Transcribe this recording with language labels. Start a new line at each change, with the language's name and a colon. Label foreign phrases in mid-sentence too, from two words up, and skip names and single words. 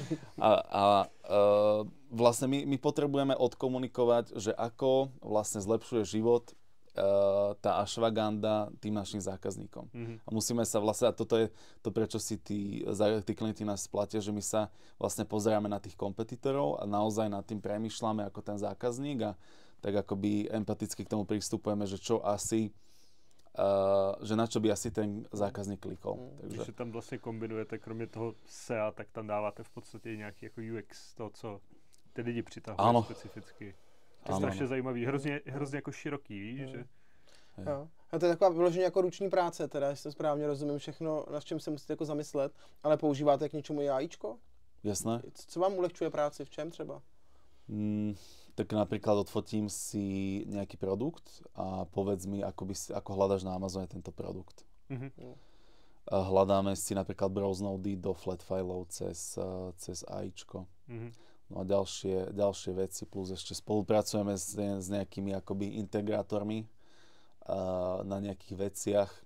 Slovak: Vlastne my potrebujeme odkomunikovať, že ako vlastne zlepšuje život tá ashwaganda tým našim zákazníkom. A musíme sa vlastne, a toto je to, prečo si tí klienti nás platia, že my sa vlastne pozeráme na tých kompetitorov a naozaj nad tým premýšľame ako ten zákazník a tak akoby empaticky k tomu pristupujeme, že čo asi že na čo by asi ten zákazník klikol.
Czech: Takže tam vlastně kombinujete, kromě toho SEA, tak tam dáváte v podstatě nějaký jako UX, to, co ty lidi přitahuje specificky. To je strašně zajímavý, hrozně jako široký, víš, že? Jo. A to je taková vyloženě jako ruční práce, teda, jestli to správně rozumím, všechno, na čem se musíte jako zamyslet, ale používáte k něčemu i AIčko?
Slovak: Jasné.
Czech: Co vám ulehčuje práci, v čem třeba?
Slovak: Tak napríklad odfotím si nejaký produkt a povedz mi, ako hľadaš na Amazone tento produkt. Hľadáme si napríklad browse nody do flat fileov cez AIčko. No a ďalšie veci, plus ešte spolupracujeme s nejakými akoby integrátormi na nejakých veciach.